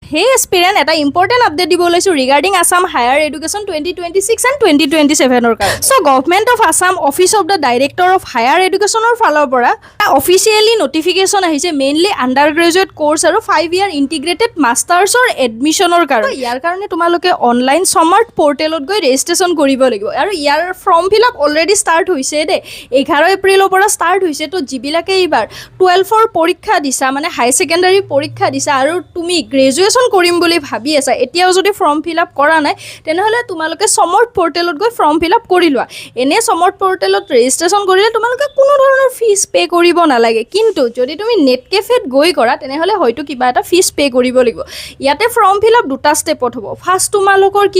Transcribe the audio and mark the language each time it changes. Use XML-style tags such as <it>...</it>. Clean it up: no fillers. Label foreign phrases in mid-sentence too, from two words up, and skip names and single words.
<en>Hey aspirant, এটা important update</en> <as>দিব লৈছো</as> <en>regarding Assam Higher Education 2026 and 2027 or কাৰণে। So Government of Assam Office of the Director of Higher Education or</en> <as>ফালৰ পৰা</as> <en>officially notification আহিছে mainly undergraduate course আৰু 5-year integrated masters or admission or কাৰণে।</en> <as>ইয়াৰ কাৰণে তোমালোকে online Samarth Portal ত গৈ registration কৰিব লাগিব আৰু ইয়াৰ</as> <en>form fill up already start</en> <as>হৈছে দে 11 এপ্ৰিলৰ পৰা start হৈছে তো জিবিলাকে এইবাৰ 12 ৰ পৰীক্ষা দিছা মানে</as> <en>হাই সেকেন্ডাৰী</en> <as>পৰীক্ষা দিছা আৰু তুমি গ্ৰেজুৱেচন কৰিম বুলি ভাবি আছা এতিয়াও যদি</as> <en>ফৰ্ম ফিল আপ</en> <as>কৰা নাই তেনেহলে তোমালোকে Samarth পৰ্টেলত গৈ</as> <en>ফৰ্ম ফিল আপ</en> <as>কৰি লোৱা এনে Samarth পৰ্টেলত ৰেজিষ্ট্ৰেচন কৰিলে তোমালোকে কোনো ধৰণৰ</as> <en>ফিজ পে</en> <as>কৰিব নালাগে কিন্তু যদি তুমি</as> <en>নেট কেফেত</en> <as>গৈ কৰা তেনেহলে হয়তো কিবা এটা</as> <en>ফিজ পে</en> <as>কৰিব লাগিব ইয়াতে</as> <en>ফৰ্ম ফিল আপ</en> <as>দুটা ষ্টেপত হ'ব ফাৰ্স্ট তোমালোকৰ কি</as>